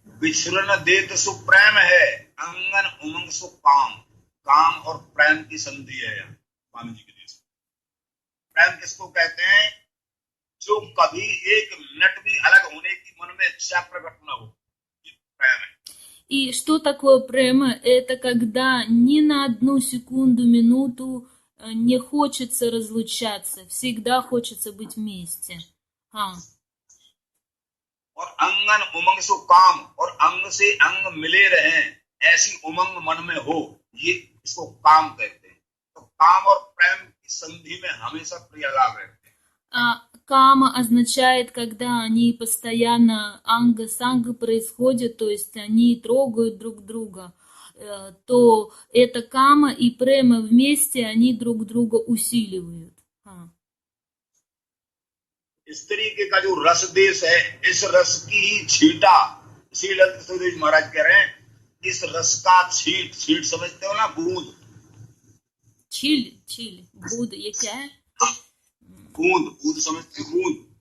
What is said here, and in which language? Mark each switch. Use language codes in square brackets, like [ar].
[hi] विचरण देत सो प्रेम है, अंगन उमंग सो काम। काम और प्रेम की संधि है यहाँ स्वामी जी के देश में। प्रेम किसको कहते हैं? जो कभी एक मिनट भी अलग होने की मन में इच्छा प्रकट न हो, ये प्रेम है। [ru] И что такое према? Это когда ни на одну секунду, минуту не хочется разлучаться, всегда хочется быть вместе. [hi] और अंगन उमंग सो काम, और अंग से अंग मिले रहे, ऐसी उमंग मन में हो, ये इसको काम कहते हैं। तो काम और प्रेम की संधि में हमेशा प्रियलाभ रहते हैं। [ru] Кама означает, когда они постоянно анга с анга происходят, то есть они трогают друг друга, то это кама и према вместе, они друг друга усиливают. [hi] इस तरीके का जो रस देश है, इस रस की ही छीटा, इसी ललित सुधीर महाराज कह रहे हैं, इस रस का छीट, छीट समझते हो ना, बूंद। छील बूंद, ये क्या है? बूंद, बूंद समझते हो? बूंद,